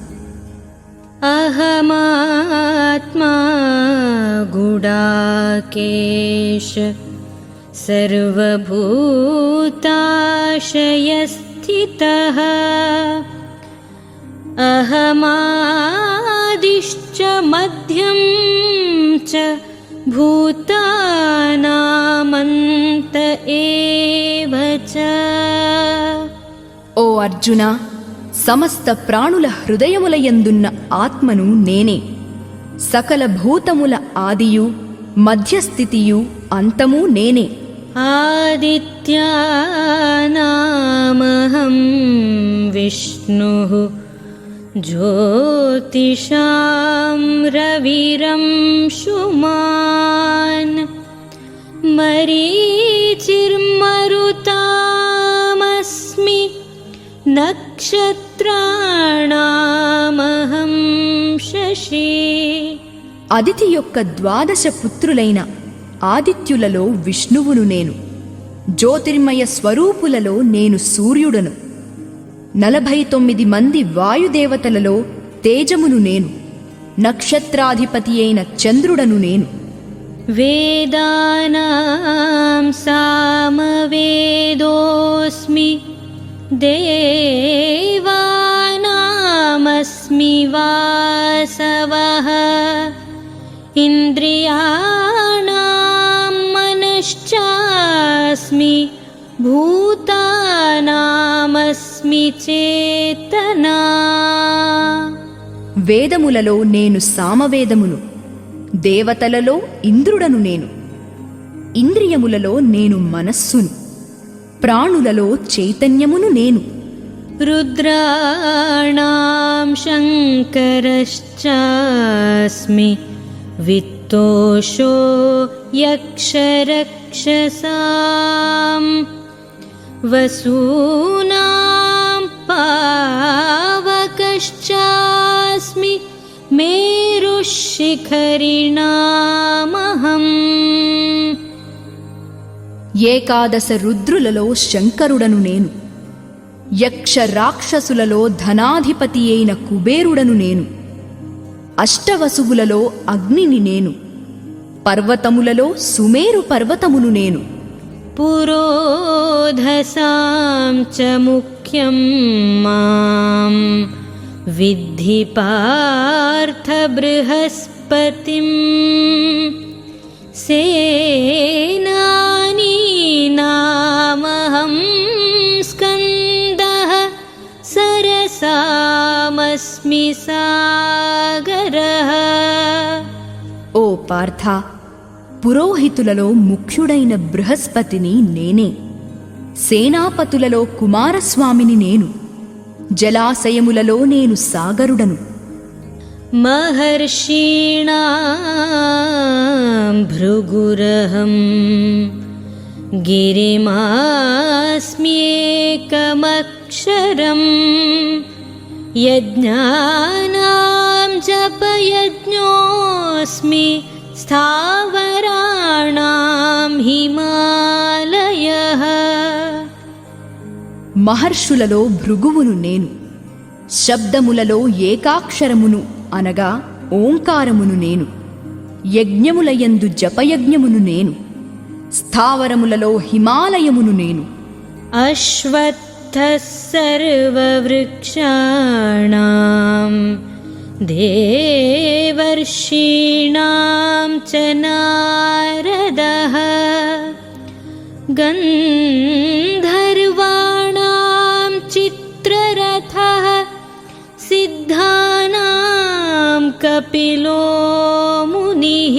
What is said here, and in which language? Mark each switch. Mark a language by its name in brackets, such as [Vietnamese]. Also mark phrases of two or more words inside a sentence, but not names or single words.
[Sanskrit] అహమాత్మా గుడాకేశ సర్వభూతాశయస్థితః అహమాదిశ్చ మధ్యం చ భూతానామంత ఏవ చ. [Telugu] ఓ అర్జునా, సమస్త ప్రాణుల హృదయములయందున్న ఆత్మను నేనే. సకల భూతముల ఆదియు మధ్యస్థితియు అంతము నేనే. [Sanskrit] आदित्यानामहं विष्णुः ज्योतिषां रविरंशुमान् मरीचिर्मरुतामस्मि नक्षत्राणामहं शशि. [Telugu] అదితి యొక్క 12 పుత్రులైన ఆదిత్యులలో విష్ణువును నేను. జ్యోతిర్మయ స్వరూపులలో నేను సూర్యుడను. 49 మంది వాయుదేవతలలో తేజమును నేను. నక్షత్రాధిపతి అయిన చంద్రుడను నేను. [Sanskrit] वेदानां सामवेदोऽस्मि देवानामस्मि वासवः इन्द्रियाणां मनश्चास्मि भूतानामस्मि चेतना. [Telugu] వేదములలో నేను సామవేదమును. దేవతలలో ఇంద్రుడను నేను. ఇంద్రియములలో నేను మనస్సును. ప్రాణులలో చైతన్యమును నేను. [Sanskrit] रुद्राणां शङ्करश्चास्मि वित्तोषो यक्षरक्षसां वसूनां पावकश्चास्मि मेरुशिखरिणामहम्. [Telugu] ఏకాదశ రుద్రులలో శంకరుడను నేను. యక్ష రాక్షసులలో ధనాధిపతి అయిన కుబేరుడను నేను. అష్టవసువులలో అగ్నిని నేను. పర్వతములలో సుమేరు పర్వతమును నేను. [Sanskrit] पुरोधसां च मुख्यं मां विद्धि पार्थ बृहस्पतिं सेनानीनामहं स्कन्दः सरसामस्मि सागरः. [Telugu] ఓ పార్థ, పురోహితులలో ముఖ్యుడైన బృహస్పతిని నేనే. సేనాపతులలో కుమారస్వామిని నేను. జలాశయములలో నేను సాగరుడను. [Sanskrit] महर्षीणां भृगुरहं गिरिमास्म्येकमक्षरं यज्ञानां जपयज्ञोऽस्मि स्थावराणां हिमालयः. [Telugu] మహర్షులలో భృగువును నేను. శబ్దములలో ఏకాక్షరమును అనగా ఓంకారమును నేను. యజ్ఞములయందు జపయజ్ఞమును నేను. స్థావరములలో హిమాలయమును నేను. [Sanskrit] अश्वत्थः सर्ववृक्षाणां देवर्षीणां च नारदः गन्धर्वाणां चित्ररथः सिद्धानां कपिलो मुनिः.